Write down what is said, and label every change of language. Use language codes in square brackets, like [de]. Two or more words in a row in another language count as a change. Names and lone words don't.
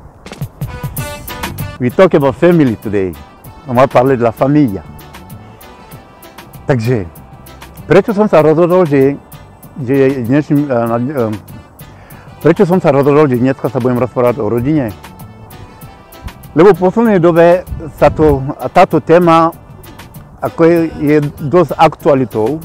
[en] We talk about family today. [fr] On va parler de la famille. [sk] Takže, prečo som sa rozhodol, že dneska sa budem rozprávať o rodine? Lebo v poslednej dobe táto téma je dosť aktualitou.